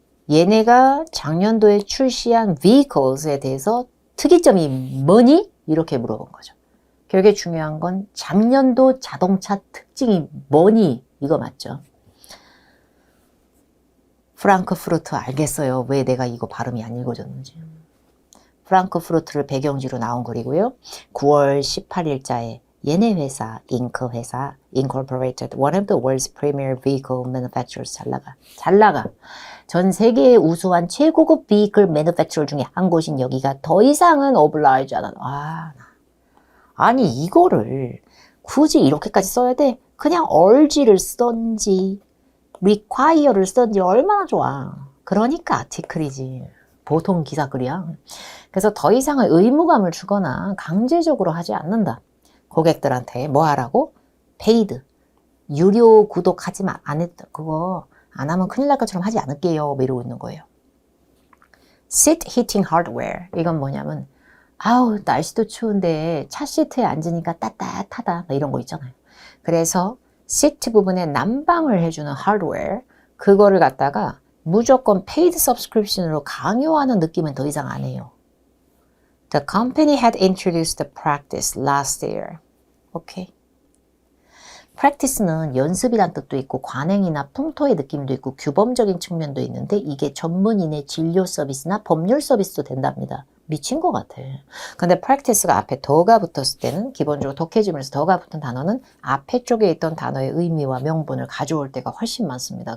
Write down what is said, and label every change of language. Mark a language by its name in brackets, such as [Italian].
[Korean] 얘네가 작년도에 출시한 vehicles에 대해서 특이점이 뭐니? 이렇게 물어본 거죠. 결국에 중요한 건 작년도 자동차 특징이 뭐니? 이거 맞죠? 프랑크푸르트 알겠어요. 왜 내가 이거 발음이 안 읽어졌는지. 프랑크푸르트를 배경지로 나온 글이고요. 9월 18일자에 얘네 회사, 잉크 회사, [English] Incorporated, one of the world's premier vehicle manufacturers. [Korean] 잘 나가. 전 세계의 우수한 최고급 vehicle manufacturer 중에 한 곳인 여기가 더 이상은 oblige 안 하는. 아니 이거를 굳이 이렇게까지 써야 돼? 그냥 urge를 쓰던지 require를 쓰던지 얼마나 좋아. 그러니까 아티클이지. 보통 기사글이야. 그래서 더 이상의 의무감을 주거나 강제적으로 하지 않는다. 고객들한테 뭐 하라고? 페이드. 유료 구독하지 마. 안 했다. 그거 안 하면 큰일 날 것처럼 하지 않을게요. 뭐 이러고 있는 거예요. [English] Seat heating hardware. [Korean] 이건 뭐냐면 아우 날씨도 추운데 차 시트에 앉으니까 따뜻하다. 이런 거 있잖아요. 그래서 시트 부분에 난방을 해주는 하드웨어. 그거를 갖다가 무조건 페이드 서브스크립션으로 강요하는 느낌은 더 이상 안 해요. [English] The company had introduced the practice last year. [Korean] 오케이. practice는 연습이란 뜻도 있고 관행이나 풍토의 느낌도 있고 규범적인 측면도 있는데 이게 전문인의 진료 서비스나 법률 서비스도 된답니다. 미친 것 같아. 근데 practice가 앞에 더가 붙었을 때는 기본적으로 독해지면서 더가 붙은 단어는 앞에 쪽에 있던 단어의 의미와 명분을 가져올 때가 훨씬 많습니다.